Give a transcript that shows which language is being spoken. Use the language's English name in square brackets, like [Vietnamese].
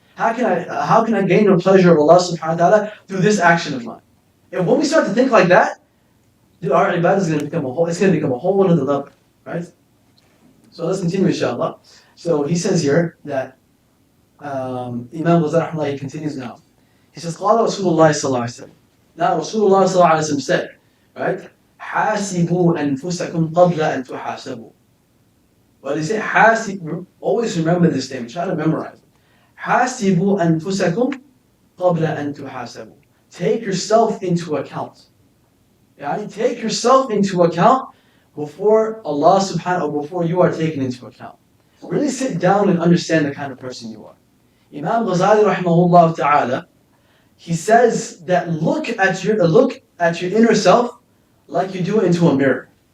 [English] How can I gain the pleasure of Allah subhanahu wa ta'ala through this action of mine? And when we start to think like that, our ibadah is going to become a whole other level, right? So let's continue, inshallah. So he says here that Imam Ghazali continues now. He says, قال Rasulullah sallallahu alaihi wasallam. Now Rasulullah sallallahu alaihi wasallam said, right? [Arabic] حاسبوا أنفسكم قبل أن تحاسبوا. [English] What is it? حاسب. Always remember this statement. Try to memorize it. [Arabic] حاسبوا أنفسكم قبل أن تحاسبوا. [English] Take yourself into account. Take yourself into account before Allah subhanahu wa, before you are taken into account. Really sit down and understand the kind of person you are. Imam Ghazali rahimahullah ta'ala, he says that look at your inner self like you do into a mirror.